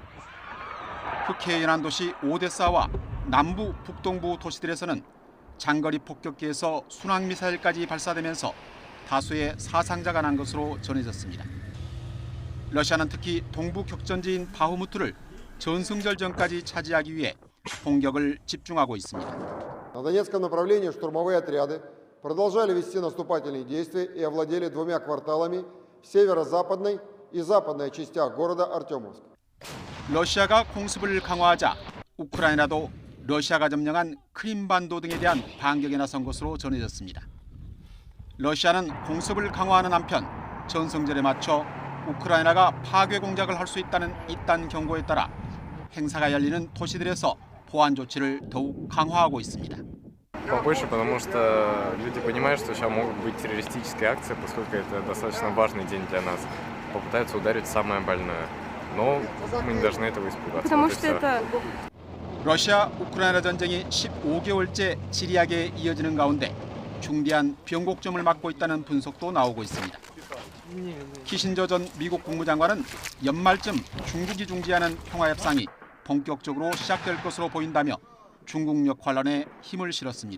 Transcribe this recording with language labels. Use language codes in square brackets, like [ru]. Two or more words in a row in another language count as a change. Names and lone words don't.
[ko] 흑해 연안 도시 오데사와 남부 북동부 도시들에서는 장거리 폭격기에서 순항미사일까지 발사되면서 다수의 사상자가 난 것으로 전해졌습니다. 러시아는 특히 동부 격전지인 바흐무트를 전승절 전까지 차지하기 위해 공격을 집중하고 있습니다. [ru] продолжали вести наступательные действия и овладели 2 кварталами в северо-западной и западной частях города Артемовск. [ko] 러시아가 공습을 강화하자 우크라이나도 러시아가 점령한 크림반도 등에 대한 반격에 나선 것으로 전해졌습니다. 러시아는 공습을 강화하는 한편 전승절에 맞춰 우크라이나가 파괴 공작을 할 수 있다는 이딴 경고에 따라 행사가 열리는 도시들에서 보안 조치를 더욱 강화하고 있습니다. [ru] Побольше, потому что люди понимают, что сейчас могут быть террористические акции, поскольку это достаточно важный день для нас. Попытаются ударить в самое больное. но мы не должны этого испугаться. Потому Вот и что всё. это [ko] 러시아 우크라이나 전쟁이 15개월째 지리하게 이어지는 가운데 중대한 변곡점을 맞고 있다는 분석도 나오고 있습니다. 키신저 전 미국 국무장관은 연말쯤 중국이 중지하는 평화협상이 본격적으로 시작될 것으로 보인다며 중국력 환란에 힘을 실었습니다.